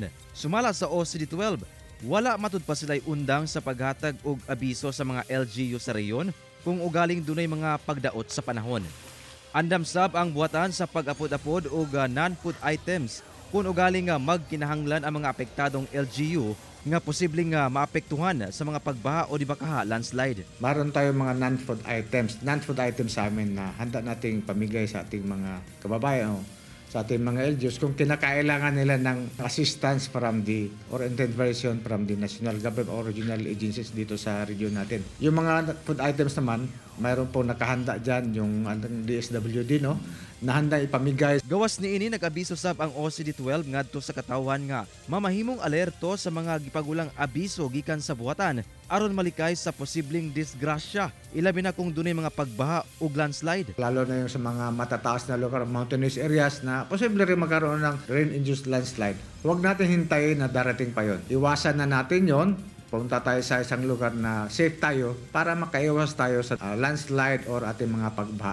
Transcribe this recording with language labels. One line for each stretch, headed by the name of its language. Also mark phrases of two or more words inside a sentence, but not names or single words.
Cebuano: Sumala sa OCD-12, wala matud pa sila'y undang sa paghatag og abiso sa mga LGU sa reyon kung ugaling dunay mga pagdaot sa panahon. Andam sab ang buhatan sa pag-apod-apod og
English: non-food items
Cebuano: kung ugaling magkinahanglan ang mga apektadong LGU nga posibleng maapektuhan sa mga pagbaha o dibakaha landslide.
Filipino: Maroon tayong mga
English: non-food items. Non-food items
Filipino: sa amin na handa nating pamigay sa ating mga kababayan o sa ating mga LGUs kung kinakailangan nila ng
English: assistance from the or intervention from the national government or regional agencies
Filipino: dito sa region natin. Yung mga food items naman, mayroon po nakahanda dyan yung DSWD, no? Na handa ipamigay.
Cebuano: Gawas ni ini nag-abiso sab ang OCD-12 ngadto sa katawhan nga mamahimong alerto sa mga gipagulang abiso gikan sa buhatan aron malikay sa posibleng disgrasya ilabi na kung dunay mga pagbaha ug landslide.
Filipino: Lalo na yung sa mga matataas na lugar,
English: mountainous areas
Filipino: na posible rin magkaroon ng
English: rain-induced landslide.
Filipino: Huwag natin hintayin na darating pa yon. Iwasan na natin yon. Punta tayo sa isang lugar na safe tayo para makaiwas tayo sa landslide or ating mga pagbaha.